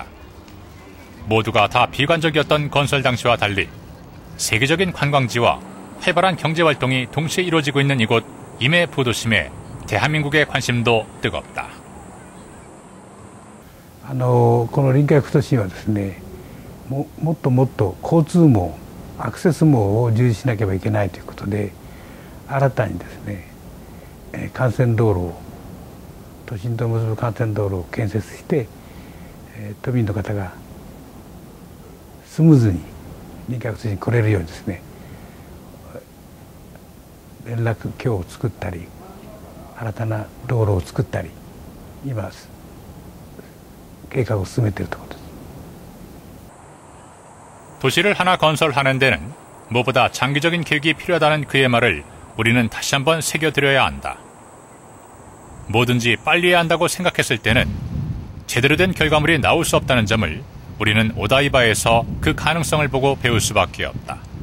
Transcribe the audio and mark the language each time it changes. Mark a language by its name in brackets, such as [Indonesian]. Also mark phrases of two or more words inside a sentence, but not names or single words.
[Korean] 모두가 다 비관적이었던 건설 당시와 달리 세계적인 관광지와 활발한 경제활동이 동시에 이루어지고 있는 이곳 임해 부도심에 대한민국의 관심도 뜨겁다. [Japanese] この林客都心はですね、もっともっと交通網、アクセス網を重視しなければいけないということで、新たにですね、幹線道路を都心と結ぶ幹線道路を建設して、都民の方がスムーズに林客都市に来れるようにですね、連絡橋を作ったり、新たな道路を作ったり、今計画を進めているところです。 [Korean] 도시를 하나 건설하는 데는 무엇보다 장기적인 계획이 필요하다는 그의 말을 우리는 다시 한번 새겨드려야 한다. 뭐든지 빨리 해야 한다고 생각했을 때는 제대로 된 결과물이 나올 수 없다는 점을 우리는 오다이바에서 그 가능성을 보고 배울 수밖에 없다.